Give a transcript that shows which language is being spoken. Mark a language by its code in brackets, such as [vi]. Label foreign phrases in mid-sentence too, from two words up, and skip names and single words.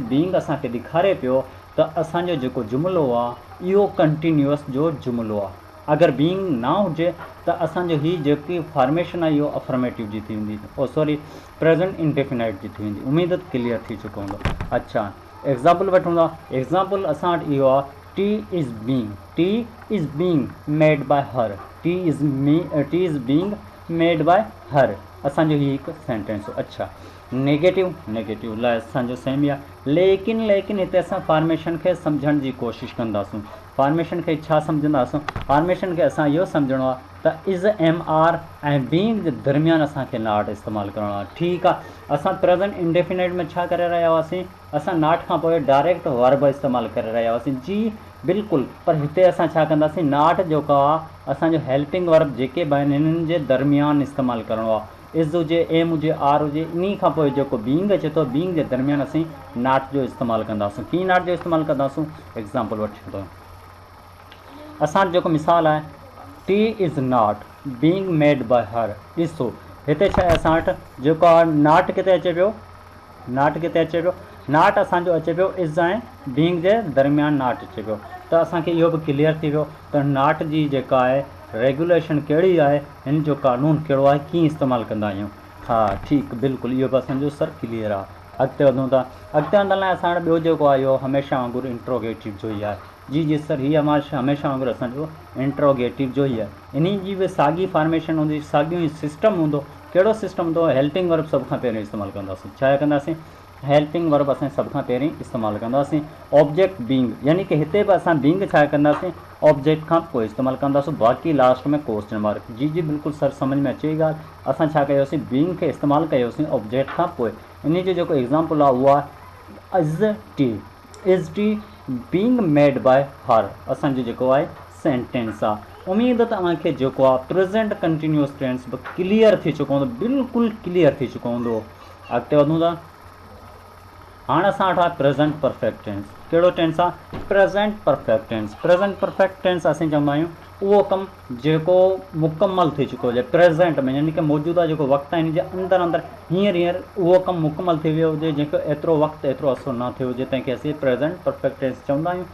[sd] बीइंग असांखे ॾेखारे पियो त असांजो जेको जुमिलो आहे इहो कंटिन्यूअस जो जुमिलो आहे। अगरि बीइंग न हुजे त असांजो हीअ जेकी फॉर्मेशन आहे इहो अफर्मेटिव जी थी वेंदी, [en] oh sorry present indefinite [sd] जी थी वेंदी। उमेदु क्लियर थी चुको हूंदो। अच्छा, एग्ज़ाम्पल वठूं था। एग्ज़ाम्पल असां वटि इहो आहे, [en] Tea is being. Tea is being made by her. Tea is being made by her. [sd] असांजो हीअ हिकु सेंटेंस हो। अच्छा, [en] negative, negative [sd] लाइ असांजो सेम ई आहे, लेकिन हिते असां फॉर्मेशन खे सम्झण जी कोशिशि कंदासीं। फॉर्मेशन खे छा सम्झंदासीं, फॉर्मेशन खे असां इहो सम्झणो आहे त [en] is am are [sd] ऐं बीइंग जे दरमियान असांखे नॉट इस्तेमालु करिणो आहे। ठीकु आहे, असां [en] present indefinite [sd] में छा करे रहिया हुआसीं, असां नॉट खां पोइ [en] direct verb [sd] इस्तेमालु करे रहिया हुआसीं। जी बिल्कुलु, पर हिते असां छा कंदासीं, नॉट जेको आहे असांजो [en] helping verb [sd] जेके बि आहिनि इन्हनि जे दरमियान इस्तेमालु करिणो आहे। इज़ हुजे, एम हुजे, आर हुजे, इन खां पोइ जेको बीइंग अचे थो, बीइंग जे दरमियान असीं नॉट जो इस्तेमालु कंदासीं। कीअं नॉट जो इस्तेमालु कंदासीं, एग्ज़ाम्पल वठी थो। असां जेको मिसाल आहे, [en] tea is not being made by her. [sd] ॾिसो हिते छा आहे, असां वटि जेको आहे नॉट किथे अचे पियो, नॉट किथे अचे पियो, नॉट असांजो अचे पियो इज़ ऐं बीइंग जे दरमियान नॉट अचे पियो। त असांखे इहो बि क्लियर थी वियो त नॉट जी जेका आहे रेगुलेशन कहिड़ी आहे, हिन जो कानून कहिड़ो आहे, कीअं इस्तेमालु कंदा आहियूं। हा ठीकु, बिल्कुलु इहो बि असांजो सर क्लियर आहे। अॻिते वधूं था। अॻिते वधण लाइ असां वटि ॿियो जेको आहे इहो हमेशह वांगुरु इंट्रोगेटिव जो ई आहे। जी सर, हीअ हमेशह वांगुरु असांजो इंट्रोगेटिव जो ई आहे। इन जी बि साॻी फॉर्मेशन हूंदी, साॻियो ई सिस्टम हूंदो। कहिड़ो सिस्टम हूंदो, [en] helping verb [sd] सभ खां पहिरीं इस्तेमालु कंदासीं। छा कंदासीं, [en] helping verb [sd] असां सभ खां पहिरीं इस्तेमालु कंदासीं। [en] object being, [sd] यानी कि हिते बि असां बीइंग छा कंदासीं, ऑब्जेक्ट खां पोइ इस्तेमालु कंदासीं, बाक़ी लास्ट में [en] question mark. [sd] जी बिल्कुलु सर, सम्झ में अचे ॻाल्हि। असां छा कयोसीं, बीइंग खे इस्तेमालु कयोसीं ऑब्जेक्ट खां पोइ। इन जो जेको एग्ज़ाम्पल आहे उहो आहे [en] is tea. is tea being made by her [sd] असांजो जेको आहे सेंटेंस आहे। उमेदु तव्हांखे जेको आहे [en] present continuous tense [sd] बि क्लियर थी चुको हूंदो, बिल्कुलु क्लियर थी चुको हूंदो। अॻिते वधूं था। हाणे असां वटि आहे [en] present perfect tense. [sd] कहिड़ो टेंस आहे? [en] present perfect tense. present perfect tense [sd] असीं चवंदा आहियूं उहो कमु जेको मुकमल थी चुको हुजे प्रेज़ेंट में, यानी कि मौजूदा जेको वक़्तु आहे इन जे अंदरि हींअर उहो कमु मुकमल थी वियो हुजे, जंहिंखे एतिरो वक़्तु एतिरो असरु न थियो हुजे, तंहिंखे असीं [en] present perfect tense [sd] चवंदा आहियूं।